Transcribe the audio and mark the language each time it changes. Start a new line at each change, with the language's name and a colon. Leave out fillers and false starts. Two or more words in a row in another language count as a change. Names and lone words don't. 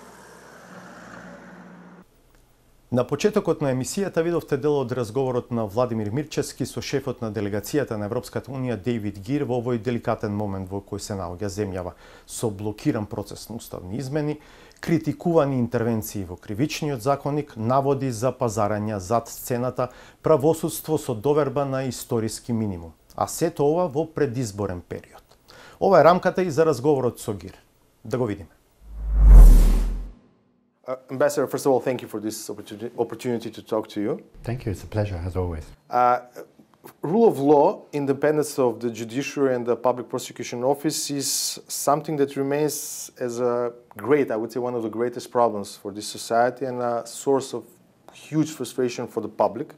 Macedonian: На почетокот на емисијата видовте дел од разговорот на Владимир Мирчевски со шефот на делегацијата на Европската унија Дейвид Гир во овој деликатен момент во кој се наоѓа земјава, со блокиран процес на уставни измени, критикувани интервенции во кривичниот законник, наводи за пазарања зад сцената, правосудство со доверба на историски минимум. А сето ова во предизборен период. Ова е рамката и за разговорот со Гир. Да го видиме.
English: Ambassador, first of all, thank you for this opportunity to talk to you. Thank you. It's a pleasure, as always. Rule of law, independence of the judiciary and the public prosecution office is something that remains as a great, I would say, one of the greatest problems for this society and a source of huge frustration for the public.